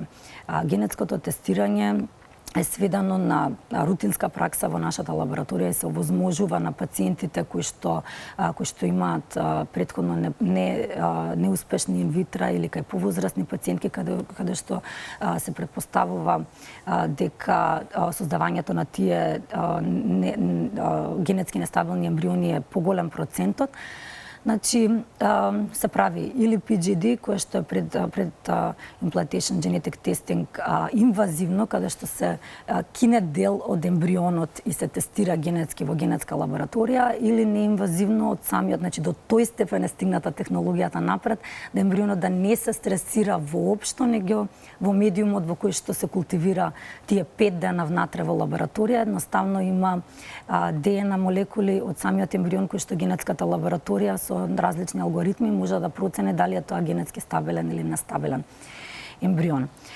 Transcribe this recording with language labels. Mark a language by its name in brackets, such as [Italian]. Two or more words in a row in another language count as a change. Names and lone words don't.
[Macedonian] Генетското тестирање е сведено на рутинска пракса во нашата лабораторија и се овозможува на пациентите кои што имаат претходно неуспешни инвитра или кај повозрасни пациентки каде што се претпоставува дека создавањето на тие генетски нестабилни ембриони е поголем процентот. Значи, се прави или PGD, кое што е пред [English] implantation genetic testing [Macedonian] инвазивно, каде што се кине дел од ембрионот и се тестира генетски во генетска лабораторија, или неинвазивно од самиот, значи до тој степен е стигната технологијата напред, да ембрионот да не се стресира воопшто, него во медиумот во кој што се култивира тие 5 дена внатре во лабораторија, едноставно има ДНК молекули од самиот ембрион кој што генетската лабораторија со различни алгоритми може да процени дали е тоа генетски стабилен или нестабилен ембрион.